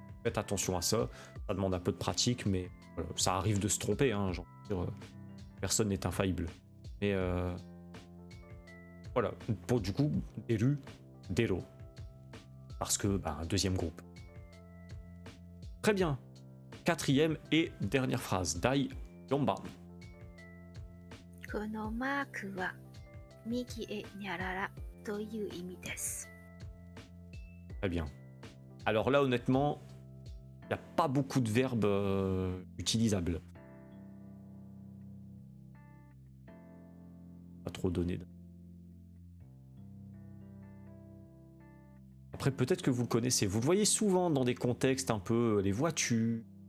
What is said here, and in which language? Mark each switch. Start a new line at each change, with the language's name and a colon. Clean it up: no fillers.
French: Faites attention à ça, ça demande un peu de pratique, mais voilà, ça arrive de se tromper, hein, personne n'est infaillible. Mais voilà, pour du coup, deru, dero, parce que, deuxième groupe. Très bien. Quatrième et dernière phrase, Dai Yonban.
Japanese: このマークは右へにゃららという意味です。
French: Très bien. Alors là, honnêtement, il n'y a pas beaucoup de verbes utilisables. Pas trop donné. Après, peut-être que vous le connaissez. Vous le voyez souvent dans des contextes un peu les voitures.